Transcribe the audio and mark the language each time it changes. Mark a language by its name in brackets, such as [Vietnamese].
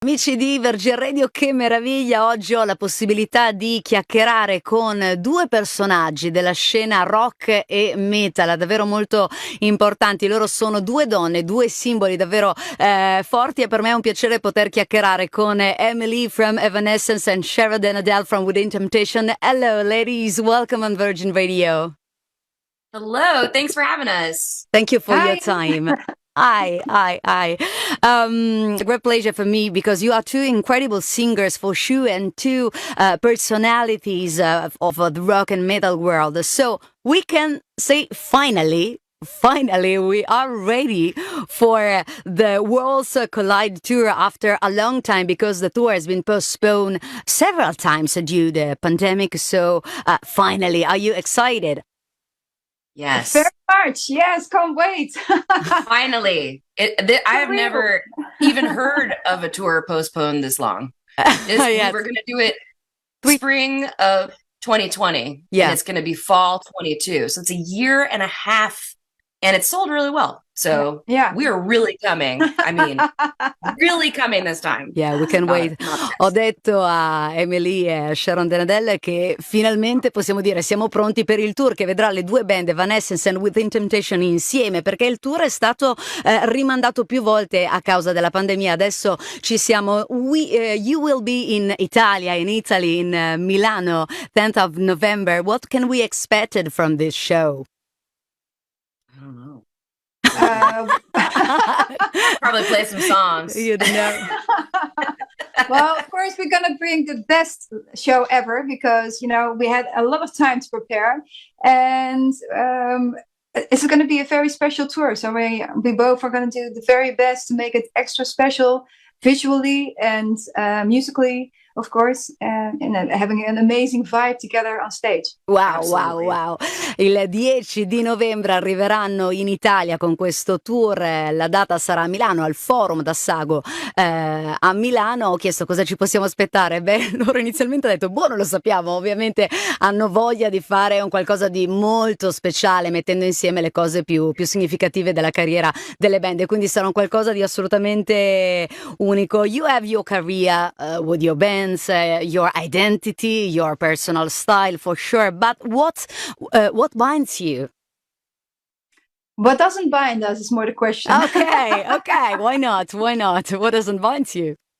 [Italian] Amici di Virgin Radio, che meraviglia! Oggi ho la possibilità di chiacchierare con due personaggi della scena rock e metal, davvero molto importanti. Loro sono due donne, due simboli davvero forti, e per me è un piacere poter chiacchierare con Amy Lee from Evanescence and Sharon and Adele from Within Temptation. [English] Hello ladies, welcome on Virgin Radio. Hello, thanks for having us. Thank you for Hi. your time. Hi. Great pleasure for me because you are two incredible singers for sure and two personalities of the rock and metal world. So we can say finally we are ready for the Worlds Collide tour after a long time because the tour has been postponed several times due to the pandemic. So finally, are you excited? Yes, Very much. Yes, can't wait. finally. I have never even heard of a tour postponed this long. Yes. We were going to do it spring of 2020. Yeah. And it's going to be fall 22. So it's a year and a half, and it sold really well. So Yeah. we are really coming. I mean, really coming this time. Yeah, we can wait. [Italian] Ho detto a Emily e Sharon and Adele che finalmente possiamo dire siamo pronti per il tour che vedrà le due band Evanescence and Within Temptation insieme, perché il tour è stato rimandato più volte a causa della pandemia. Adesso ci siamo. [English] You will be in Italy, in Milano, 10th of November. What can we expect from this show? I don't know. Uh, Probably play some songs. You don't know. well, of course, we're going to bring the best show ever because, we had a lot of time to prepare. And it's going to be a very special tour. So we both are going to do the very best to make it extra special visually and musically, of course, and having an amazing vibe together on stage. Wow. [Italian] Il 10 di novembre arriveranno in Italia con questo tour. La data sarà a Milano, al Forum d'Assago a Milano. Ho chiesto cosa ci possiamo aspettare. Beh, loro inizialmente hanno detto non lo sappiamo. Ovviamente hanno voglia di fare un qualcosa di molto speciale, mettendo insieme le cose più significative della carriera delle band, e quindi sarà un qualcosa di assolutamente unico. [English] You have your career with your bands, your identity, your personal style for sure, but what binds you? What doesn't bind us is more the question. Okay, why not? What doesn't bind you?